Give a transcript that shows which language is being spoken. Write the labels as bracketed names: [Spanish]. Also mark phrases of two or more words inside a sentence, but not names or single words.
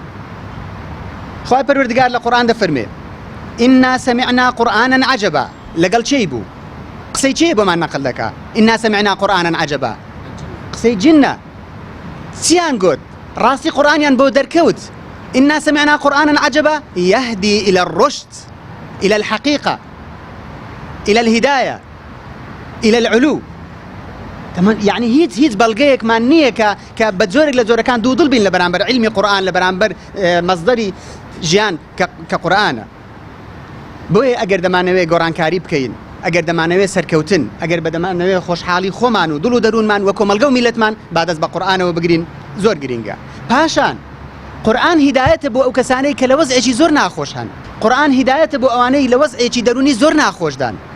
[Central Kurdish] خوای پەروەردگار لە قورئان دەفەرمێ [Arabic] ئینا سەمیعنا قورئانا عەجەبا [Central Kurdish] لەگەڵ چێی بوو قسەی چێ بۆمان نەقل دەکا [Arabic] ئینا سەمیعنا قورئانا عەجەبا [Central Kurdish] قسەی جنە چیان گوت ڕاستی قورئانیان بۆ دەرکەوت [Arabic] ئینا سەمیعنا قورئانا عەجەبا یەهدی إلى الرشد إلى الحقيقة إلى الهداية إلى العلو تمام يعني [Central Kurdish] هیچ بەڵگەیەکمان نییە کە بە جۆرێک لە جۆرەکان دوودڵ بین لە بەرامبەر علمی قورئان لە بەرامبەر مەصدەری ژیان کە قورئانە بۆیە ئەگەر دەمانەوێت گۆڕانکاری بکەین ئەگەر دەمانەوێت سەرکەوتن ئەگەر بەدەمانەوێت خۆشحاڵی خۆمان و دڵ و دەروونمان وە کۆمەلگە و میلەتمان با دەست بە قورئانەوە بگرین زۆر گرینگە پاشان قورئان هیدایەتە بۆ ئەو کەسانەی کە لە وەزعێکی زۆر ناخۆش هەن قورئان هیدایەتە بۆ ئەوانەی لە وەزعێکی دەرونی زۆر ناخۆشدان